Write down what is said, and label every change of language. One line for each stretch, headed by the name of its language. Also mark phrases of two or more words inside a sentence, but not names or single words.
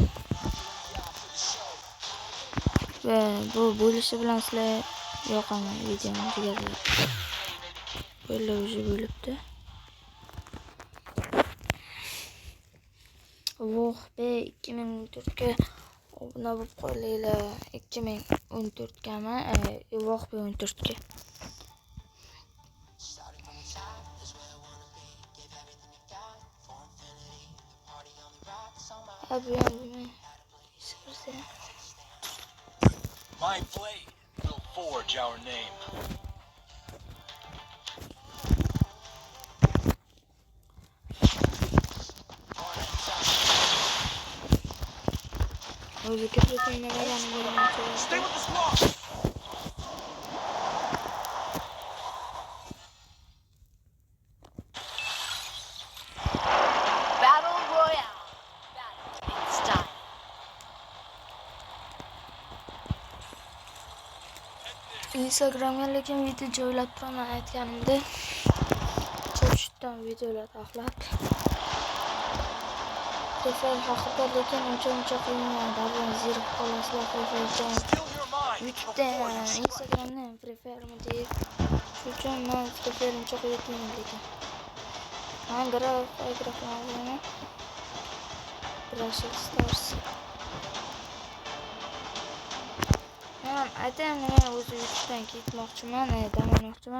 Uzbek: Va bu bo'lishi bilan sizlar yoqaman videoni jigarlar. Bo'ldi, o'zi bo'libdi. Vohbe 2014 ga obuna bo'lib qo'yinglar. 2014 gami, Vohbe 14 ga.
English: My blade will forge our name. Stay with the squad. Battle Royale. It's time.
Uzbek: Instagramga lekin video joylab turaman aytganimda. Chopchitdan videolar taxlab Prefer haqida, lekin uncha qiynaladi. Baribir zerikib qolasizlar Preferdan.
English: Still your mind
Uzbek: YouTube'da,
English: before you strike.
Uzbek: Instagramda Prefermi deyib. Shuning uchun men Prefer uncha qiyin lekin. Men graflarni Brawl Stars. Men aytaymi, men o'zi YouTube'dan ketmoqchiman, dam olmoqchiman.